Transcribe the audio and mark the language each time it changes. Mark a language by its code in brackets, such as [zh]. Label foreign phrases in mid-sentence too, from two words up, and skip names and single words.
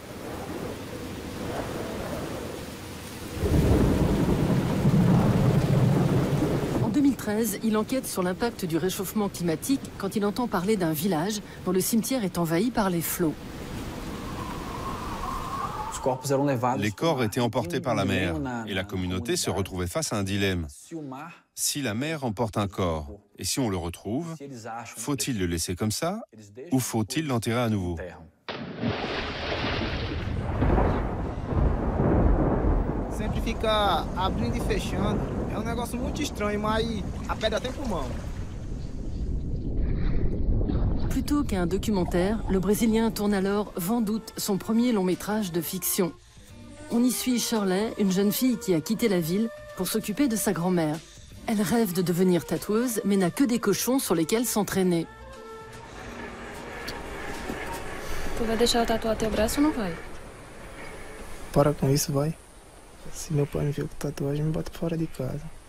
[fr] En 2013, il enquête sur l'impact du réchauffement climatique quand il entend parler d'un village dont le cimetière est envahi par les flots. Les corps étaient emportés par la mer et la communauté se retrouvait face à un dilemme. Si la mer emporte un corps et si on le retrouve, faut-il le laisser comme ça ou faut-il l'enterrer à nouveau? [pt] Sempre fica abrindo e fechando. É um negócio muito estranho, mas a pedra tem pulmão. [fr] Plutôt qu'un documentaire, le Brésilien tourne alors Vendoute, son premier long métrage de fiction. On y suit Shirley, une jeune fille qui a quitté la ville pour s'occuper de sa grand-mère. Elle rêve de devenir tatoueuse, mais n'a que des cochons sur lesquels s'entraîner. [pt] Tu vai deixar eu tatuar teu braço ou não vai? Para com isso, vai. Se meu pai me ver com tatuagem, me bota fora de casa.